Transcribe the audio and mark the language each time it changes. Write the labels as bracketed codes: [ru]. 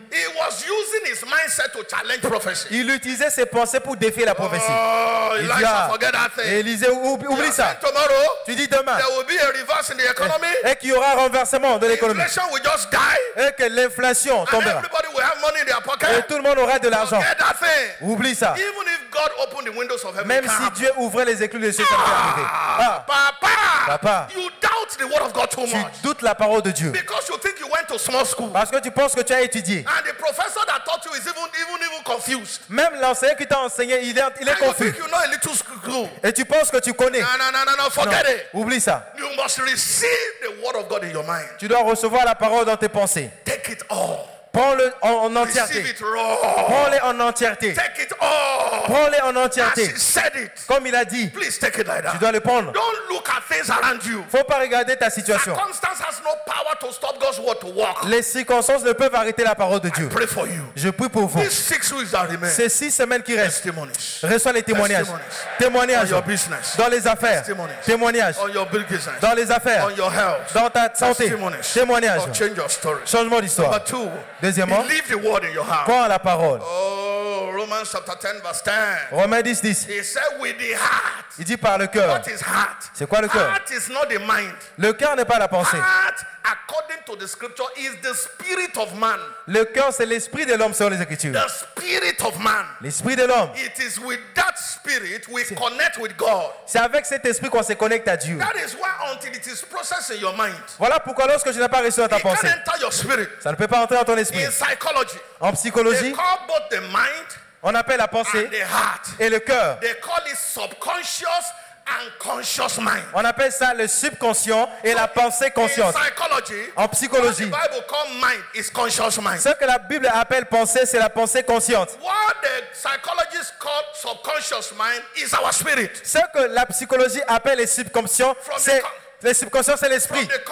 [en] He was using his mindset to challenge prophecy. [fr] Il utilisait ses pensées pour défier la prophétie. [en] Oh, Elijah, forget that thing. [fr] Élisée, oublie ça. [en] Tomorrow, [fr] tu dis demain. [en] There will be a reverse in the economy. [fr] Et qu'il y aura un renversement de l'économie. [en] Inflation will just die. [fr] Et que l'inflation tombera. [en] Everybody will have money in their pocket. [fr] Et tout le monde aura de l'argent. [en] Forget that thing. [fr] Oublie ça. [en] Even if God opened the windows of heaven. [fr] Même si Dieu ouvrait les éclus de cieux, ça ne peut arriver. [en] Papa, you doubt the word of God too much. [fr] Tu doutes la parole de Dieu. [en] Because you think you went to small school. [fr] Parce que tu penses que tu as étudié. [en] And the professor that taught you is even confused. [fr] Même l'enseignant qui t'a enseigné, il est confus. [en] You know a little school. [fr] Et tu penses que tu connais. [en] No, forget it. [fr] Oublie ça. [en] You must receive the word of God in your mind. [fr] Tu dois recevoir la parole dans tes pensées. [en] Take it all. [fr] Prends-le en entièreté. [en] Receive it raw. [fr] Prends-le en entièreté. [en] Take it all. [fr] Prends-le en entièreté. [en] As he said it. [fr] Comme il a dit. [en] Please take it like that. [fr] Tu dois le prendre. [en] Don't look at things around you. [fr] Faut pas regarder ta situation. [en] Circumstance has no power to stop God's word to work. [fr] Les circonstances ne peuvent arrêter la parole de Dieu. [en] I pray for you. [fr] Je prie pour vous. [en] These 6 weeks that remain. [fr] Ces 6 semaines qui restent. [en] Testimonies. [fr] Reçois les témoignages. Témoignages. [en] On your business. [fr] Dans les affaires. Témoignages. [en] On your business. [fr] Dans les affaires. [en] On your health. [fr] Dans ta santé. Témoignages. [en] Or change your story. [fr] Changement d'histoire. [en] Number 2. [fr] Deuxièmement. [en] Believe the word in your heart. [fr] Crois à la parole. [en] Oh, Romans chapter 10 verse 10. [fr] Romains 10. [en] He said with the heart. [fr] Il dit par le cœur. [en] What is heart? [fr] C'est quoi le cœur? [en] Heart is not the mind. [fr] Le cœur n'est pas la pensée. [en] Heart, according to the scripture, is the spirit of man. [fr] Le cœur, c'est l'esprit de l'homme selon les Écritures. [en] The spirit of man. [fr] L'esprit de l'homme. [en] It is with that spirit we connect with God. [fr] C'est avec cet esprit qu'on se connecte à Dieu. [en] That is why until it is processed in your mind. [fr] Voilà pourquoi lorsque je n'ai pas reçu dans ta pensée, [en] It can't enter your spirit. [fr] ça ne peut pas entrer dans ton esprit. [en] In psychology, [fr] en psychologie, [en] they call both the mind [fr] on appelle la pensée [en] and the heart. [fr] Et le cœur. [en] They call it subconscious and conscious mind. [fr] On appelle ça le subconscient et la pensée consciente. [en] In psychology, [fr] en psychologie, [en] what the Bible call mind is conscious mind. [fr] Ce que la Bible appelle pensée, c'est la pensée consciente. [en] What the psychologists call subconscious mind is our spirit. [fr] Ce que la psychologie appelle le subconscient, c'est le subconscient, c'est l'esprit.